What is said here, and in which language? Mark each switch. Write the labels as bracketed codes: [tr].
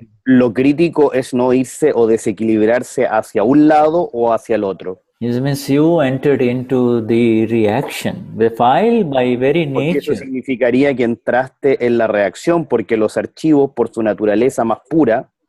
[es] Lo crítico es no irse o desequilibrarse hacia un lado o hacia el otro. [en] It means you entered into the reaction. The file by very nature. [es] Porque eso significaría que entraste en la reacción, porque los archivos, por su naturaleza más pura,